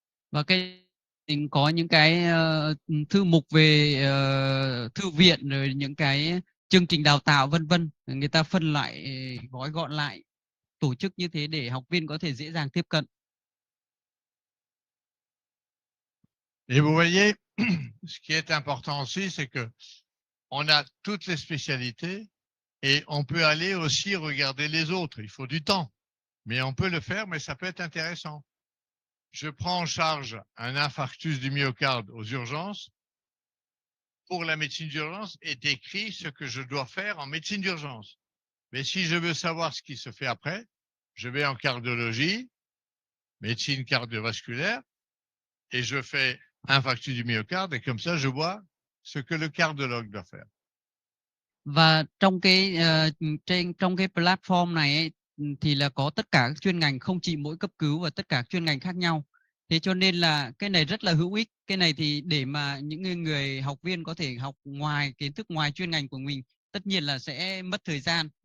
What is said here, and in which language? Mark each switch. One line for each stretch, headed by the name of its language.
Vietnamese: Và mình có những cái thư mục về thư viện, rồi những cái chương trình đào tạo vân vân, người ta phân lại, gói gọn lại, tổ chức như thế để học viên có thể dễ dàng tiếp cận.
French: Et vous voyez, ce qui est important aussi, c'est que on a toutes les spécialités et on peut aller aussi regarder les autres. Il faut du temps, mais on peut le faire, mais ça peut être intéressant. Je prends en charge un infarctus du myocarde aux urgences. Pour la médecine d'urgence est écrit ce que je dois faire en médecine d'urgence. Mais si je veux savoir ce qui se fait après, je vais en cardiologie, médecine cardiovasculaire, et je fais infarctus du myocarde, et comme ça, je vois ce que le cardiologue doit faire.
Vietnamese: Và trong cái platform này ấy, thì là có tất cả các chuyên ngành, không chỉ mỗi cấp cứu, và tất cả chuyên ngành khác nhau. Thế cho nên là cái này rất là hữu ích. Cái này thì để mà những người học viên có thể học ngoài kiến thức, ngoài chuyên ngành của mình, tất nhiên là sẽ mất thời gian.